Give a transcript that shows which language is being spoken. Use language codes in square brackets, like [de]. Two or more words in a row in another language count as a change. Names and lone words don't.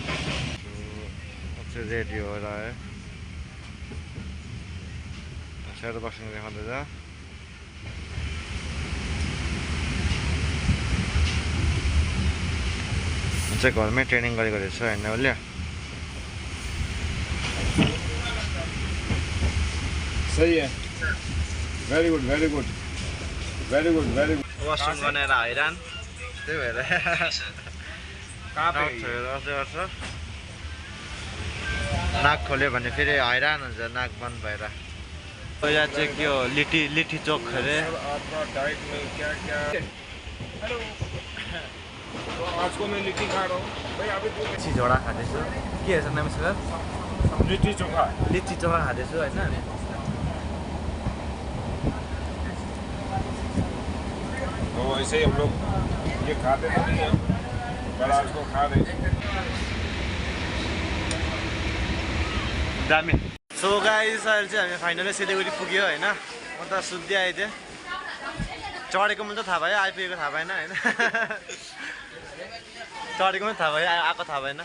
[ne] रेडी हो र स्याडो बक्सिङ देखाउँदैछ। चाहिँ घरमै ट्रेनिङ गरेको रहेछ होइन उसले। [hi] सही है। [en] very good very good very good very good. [ne] वासरुम बनाएर हैरान, त्यही भएर नाक खोल्यो भने फेरि हैरान हुन्छ, नाक बन्द भएर। यहाँ चाहिँ के हो, लिट्टी चोक अरे। [hi] आज को मैं लिट्टी खा रहा हूँ भाई। अभी [ne] लिट्टी झोडा खाँदैछु। के हेर्छ नाम सर? लिट्टी चोखा खाँदैछु होइन। [hi] तो ऐसे ही हम लोग ये खाते तो नहीं हैं, पर आज को खा रहे। [ne] दामी। [en] so guys [ne] अहिले चाहिँ हामी फाइनली सिलिगुडी पुग्यो होइन। म त सुत्दै आएको थिएँ। चढेको पनि त थाहा भयो, आइपुगेको थाहा भएन होइन। चढेको पनि थाहा भयो, आएको थाहा भएन।